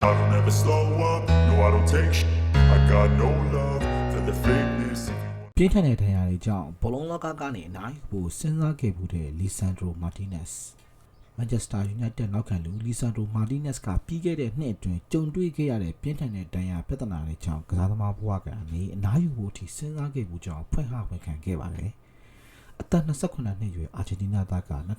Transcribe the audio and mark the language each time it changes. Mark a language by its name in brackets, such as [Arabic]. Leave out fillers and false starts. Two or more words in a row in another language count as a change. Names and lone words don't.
[English] I don't ever slow up, no I don't take shit. I got no love for the fakeness. [Burmese] ပြင်းထန်တဲ့ဒဏ်ရာတွေကြောင့်ဘောလုံးလောကကနေအနိုင်ပိုစဉ်းစားခဲ့မှုတဲ့လီဆန်ဒရိုမာတီးနက်စ်မန်ချက်စတာယူနိုက်တက်နောက်ခံလူလီဆန်ဒရိုမာတီးနက်စ်ကပြီးခဲ့တဲ့နှစ်အတွင်းကြုံတွေ့ခဲ့ရတဲ့ပြင်းထန်တဲ့ဒဏ်ရာပြဿနာတွေကြောင့်ကစားသမားဘဝကနေအနားယူဖို့အထိစဉ်းစားခဲ့မှုကြောင့်ဖွင့်ဟဝန်ခံခဲ့ပါတယ်အသက်28နှစ်ရွယ်အာဂျင်တီးနားသားက